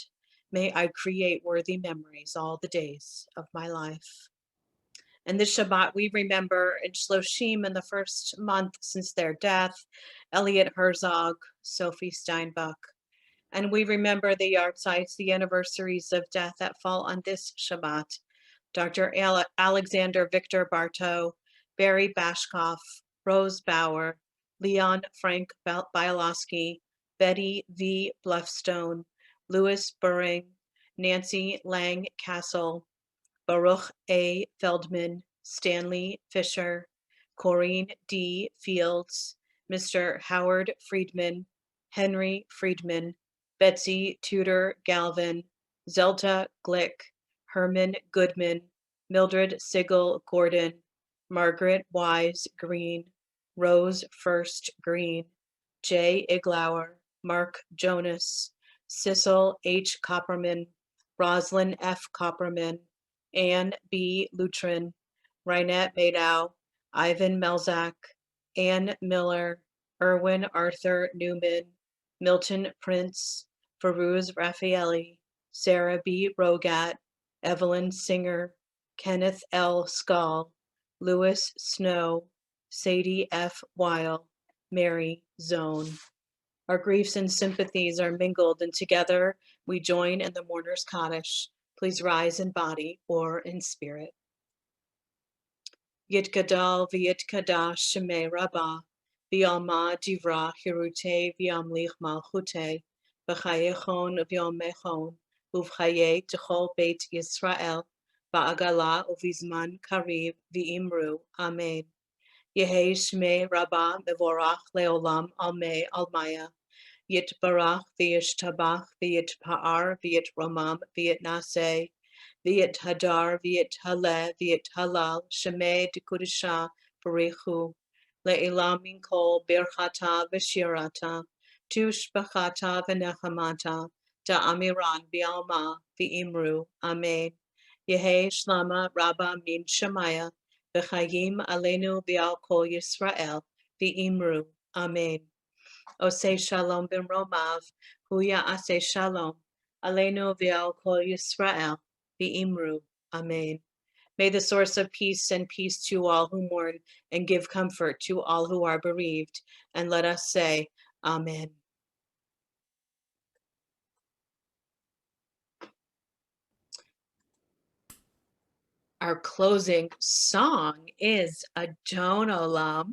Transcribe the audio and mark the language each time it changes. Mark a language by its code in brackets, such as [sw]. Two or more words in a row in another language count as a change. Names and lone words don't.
[en] May I create worthy memories all the days of my life. And this Shabbat, we remember in Shloshim in the first month since their death, Elliot Herzog, Sophie Steinbach. And we remember the yahrzeits, the anniversaries of death that fall on this Shabbat. Dr. Alexander Victor Bartow, Barry Bashkoff, Rose Bauer, Leon Frank Bialowski, Betty V. Bluffstone, Louis Burring, Nancy Lang Castle, Baruch A. Feldman, Stanley Fisher, Corrine D. Fields, Mr. Howard Friedman, Henry Friedman, Betsy Tudor Galvin, Zelda Glick, Herman Goodman, Mildred Sigel Gordon, Margaret Wise Green, Rose First Green, J. Iglauer, Mark Jonas, Cecil H. Copperman, Roslyn F. Copperman, Anne B. Lutrin, Reinette Madow, Ivan Melzak, Ann Miller, Erwin Arthur Newman, Milton Prince, Farouz Raffaelli, Sarah B. Rogat, Evelyn Singer, Kenneth L. Skull, Louis Snow, Sadie F. Weil, Mary Zone. Our griefs and sympathies are mingled, and together we join in the mourner's Kaddish. Please rise in body or in spirit. [arc] יתגדל ויתקדש שמה רבא בעלמא די ברא כרעותה וימליך מלכותה בחייכון וביומיכון ובחיי דכל בית ישראל בעגלא ובזמן קריב ואמרו אמן. יהא שמה רבא מברך לעלם עלמי עלמיא. יתברך וישתבח ויתפאר ויתרומם ויתנשא ויתהדר ויתעלה ויתהלל שמה דקודשא בריך הוא לעלא מן כל ברכתא ושירתא תשבחתא ונחמתא דאמירן בעלמא ואמרו. אמן יהא שלמא רבא מן שמיא וחיים עלינו ועל כל ישראל ואמרו אמן. [he] עושה שלום במרומיו הוא יעשה שלום עלינו ועל כל ישראל ואמרו. [en] Amen. May the source of peace send peace to all who mourn and give comfort to all who are bereaved. And let us say, Amen. Our closing song is Adon Olam.